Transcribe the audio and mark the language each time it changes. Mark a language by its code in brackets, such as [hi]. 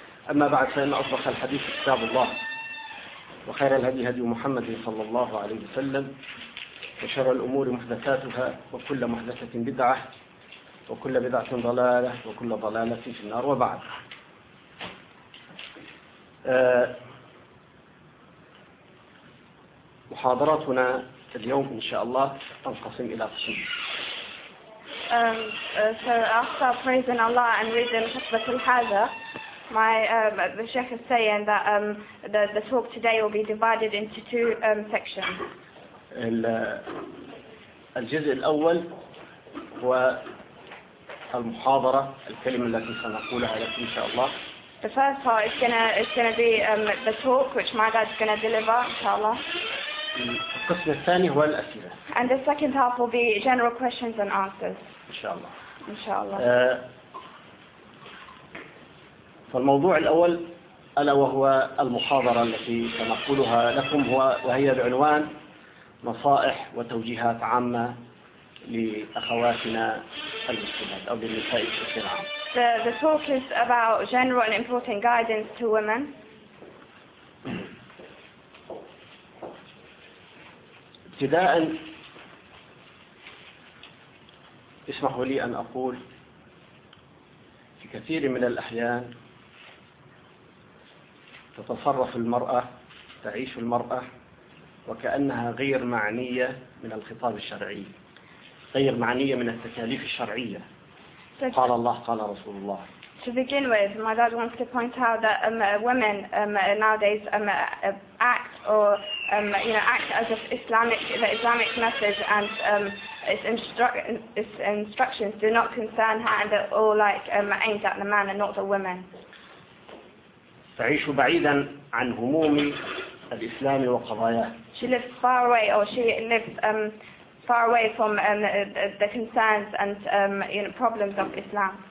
[ar] أما بعد، فإن أصدق الحديث كتاب الله، وخير الهدي هدي محمد صلى الله عليه وسلم، وشر الأمور محدثاتها، وكل محدثة بدعة، وكل بدعة ضلالة، وكل ضلالة في النار. وبعد، محاضراتنا اليوم إن شاء الله تنقسم إلى قسمين. [en] The Sheikh is saying that the talk today will be divided into two sections. [ar] الجزء الأول هو المحاضرة، الكلمة التي سنقولها لك إن شاء الله. [en] The first part is gonna be the talk which my dad is gonna deliver, inshallah. [ar] القسم الثاني هو الأسئلة. [en] And the second half will be general questions and answers. [ar] إن شاء الله. فالموضوع الأول ألا وهو المحاضرة التي سنقولها لكم، وهي بعنوان نصائح وتوجيهات عامة لأخواتنا المسلمات أو للنساء بشكل عام. [en] The talk is about general and important guidance to women. [ar] ابتداء اسمحوا لي أن أقول، في كثير من الأحيان تتصرف المرأة، تعيش المرأة وكأنها غير معنية من الخطاب الشرعي، غير معنية من التكاليف الشرعية. قال الله، قال رسول الله. [en] To begin with, my dad wants to point out that women nowadays act as if the Islamic message and its instructions do not concern her, and they're all aimed at the man and not the woman. [ar] تعيش بعيدا عن هموم الإسلام وقضاياه. [en] She lives far away, or she lives far away from the concerns and problems of Islam.